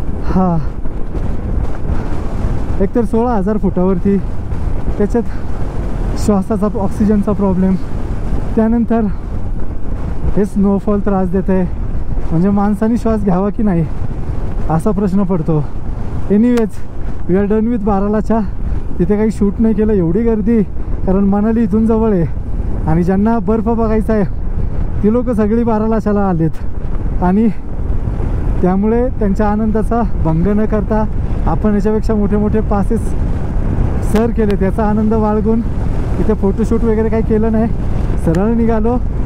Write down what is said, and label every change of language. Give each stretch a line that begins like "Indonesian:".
Marathi: हा, एकतर 16,000 फुटावरती, त्याच्यात श्वासाचा ऑक्सिजनचा प्रॉब्लेम, त्यानंतर हे स्नोफॉल त्रास देत आहे। म्हणजे माणसाने श्वास घ्यावा की नाही असा प्रश्न पडतो।
English: Anyways, we are done with Baralacha.
Marathi: तिथे काही शूट नाही केलं, एवढी गर्दी, कारण मनाली इथून जवळ आहे आणि ज्यांना बर्फ बघायचा आहे ती लोक सगळी बारालाचाला आलेत आणि त्यामुळे त्यांच्या आनंदाचा भंग न करता आपण याच्यापेक्षा मोठे मोठे पासेस सर केले, त्याचा आनंद बाळगून इथे फोटोशूट वगैरे काही केलं नाही, सरळ निघालो।